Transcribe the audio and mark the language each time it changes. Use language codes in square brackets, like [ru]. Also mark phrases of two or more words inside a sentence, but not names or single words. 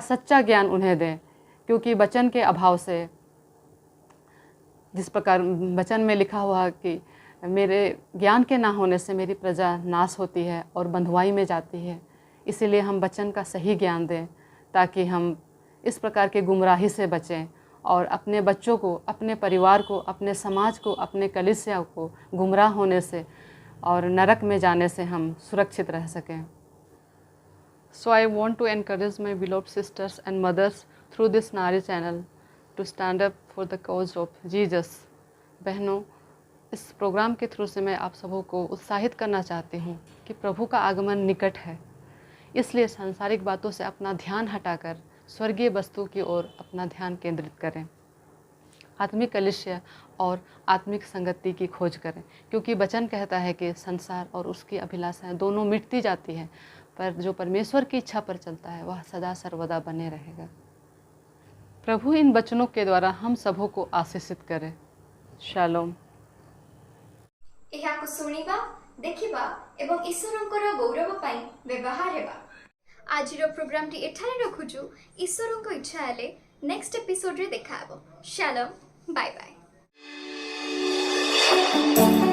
[hi] सच्चा ज्ञान उन्हें दें, क्योंकि वचन के अभाव से, जिस प्रकार वचन में लिखा हुआ कि मेरे ज्ञान के ना होने से मेरी प्रजा नाश होती है और बंधुआई में जाती है, इसीलिए हम वचन का सही ज्ञान दें ताकि हम इस प्रकार के गुमराही से बचें और अपने बच्चों को, अपने परिवार को, अपने समाज को, अपने कलीसिया को गुमराह होने से और नरक में जाने से हम सुरक्षित रह सकें। [en] So I want to encourage my beloved sisters and mothers through this Nari channel to stand up for the cause of Jesus. [hi] बहनों, इस प्रोग्राम के थ्रू से मैं आप सबों को उत्साहित करना चाहती हूँ कि प्रभु का आगमन निकट है, इसलिए सांसारिक बातों से अपना ध्यान हटाकर स्वर्गीय वस्तु की ओर अपना ध्यान केंद्रित करें, आत्मिक कलिसिया और आत्मिक संगति की खोज करें, क्योंकि वचन कहता है कि संसार और उसकी अभिलाषाएं दोनों मिटती जाती हैं, पर जो परमेश्वर की इच्छा पर चलता है वह सदा सर्वदा बने रहेगा। प्रभु इन वचनों के द्वारा हम सबों को आशीषित करे। शालोम। [or] ଏହାକୁ ଶୁଣିବା, ଦେଖିବା ଏବଂ ଈଶ୍ୱରଙ୍କର ଗୌରବ ପାଇଁ ବ୍ୟବହାର ହେବା। ଆଜିର ପ୍ରୋଗ୍ରାମଟି ଏଠାରେ ରଖୁଛୁ। ଈଶ୍ୱରଙ୍କ ଇଚ୍ଛା ହେଲେ [en] next episodeରେ [or] ଦେଖା ହେବ। ଶାଲୋମ, [en] bye bye.